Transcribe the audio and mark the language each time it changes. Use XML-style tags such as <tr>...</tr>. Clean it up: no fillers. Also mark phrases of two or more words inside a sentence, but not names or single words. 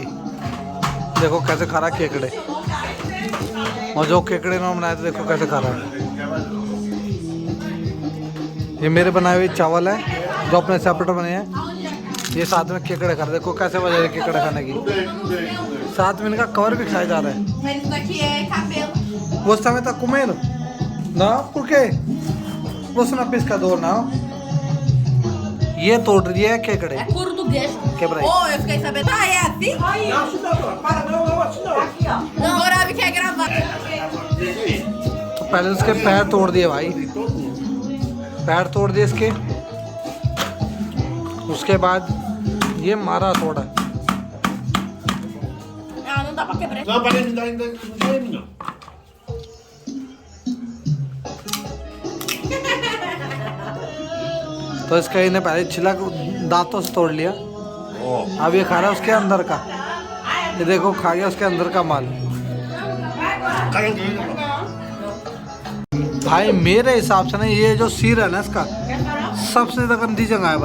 <hi>देखो कैसे खा रहा है केकड़े, और जो केकड़े इन्होंने बनाए थे देखो कैसे खा रहा है। ये मेरे बनाए हुए चावल है जो अपने सेपरेट बने हैं। ये साथ में केकड़े खा रहे, देखो कैसे वजह है केकड़े खाने की। साथ में इनका कवर भी खाया जा रहा है। वो समय तक</hi> <pt>comer? Não? Por quê? Você não é pescador, não?</pt> <hi>ये तोड़ रही है केकड़े।</hi> <pt>É português. Quebra aí. Oh, eu fiquei sabendo. Ah, é assim? Não, chutador, para, não, assim não. Aqui, ó. Não, agora que é gravar.</pt> <hi>तो पहले उसके पैर तोड़ दिए भाई, पैर तोड़ दिए इसके। उसके बाद ये मारा थोड़ा।</hi> <pt>Ah, não dá pra quebrar. Não, para ele ainda não geme, não.</pt> <hi>तो इसका इन्हें पहले छिलक दांतों से तोड़ लिया। अब ये खा रहा है उसके अंदर का। ये देखो खा गया उसके अंदर का माल। भाई मेरे हिसाब से ना ये जो सिर है ना इसका सबसे ज़्यादा गंदी जगह है भाई।</hi>